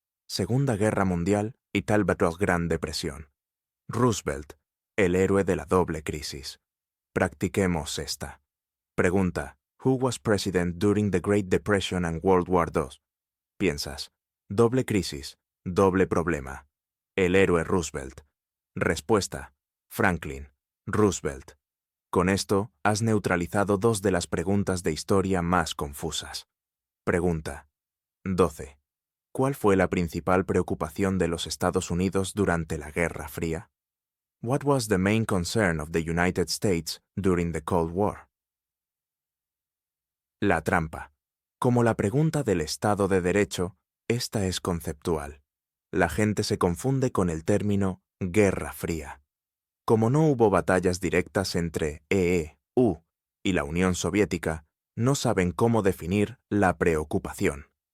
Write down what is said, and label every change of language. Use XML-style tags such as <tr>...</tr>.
<es>Segunda Guerra Mundial y Talbot Gran Depresión. Roosevelt, el héroe de la doble crisis. Practiquemos esta.</es> <en>Pregunta: Who was president during the Great Depression and World War II?</en> <es>Piensas: doble crisis, doble problema. El héroe Roosevelt. Respuesta: Franklin Roosevelt. Con esto has neutralizado dos de las preguntas de historia más confusas. Pregunta 12. ¿Cuál fue la principal preocupación de los Estados Unidos durante la Guerra Fría?</es> <en>What was the main concern of the United States during the Cold War?</en> <es>La trampa. Como la pregunta del Estado de Derecho, esta es conceptual. La gente se confunde con el término Guerra Fría. Como no hubo batallas directas entre EU y la Unión Soviética, no saben cómo definir la preocupación.</es>